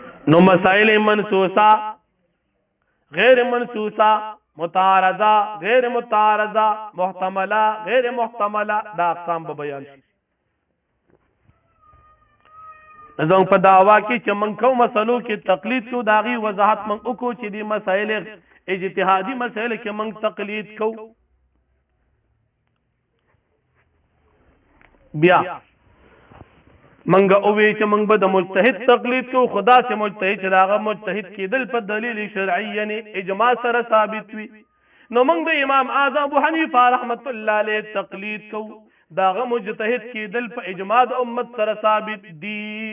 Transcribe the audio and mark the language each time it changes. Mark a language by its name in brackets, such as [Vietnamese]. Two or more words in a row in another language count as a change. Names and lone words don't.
[Pashto] نو مسائل منسوسه غیر منسوسه متعارضه غیر متعارضه محتمله غیر محتمله دا اقسام به بیان شي زموږ په دعوا کې چې موږ کوم مسلو کې تقلید کو داغي وضاحت موږ وکړو چې دي مسائل اجتهادي مسائل کې موږ تقلید کو بیا منګه او وی چې منګ به د مجتهد تقلید کو خدا سے مجتهد چې داغه مجتهد کېدل په دلیل شرعي یعنی اجماع سره ثابت وي نو منګ د امام اعظم ابو حنیفه [Arabic] رحمت الله علیه [Pashto] تقلید کو داغه مجتهد کېدل په اجماع د امت سره ثابت دي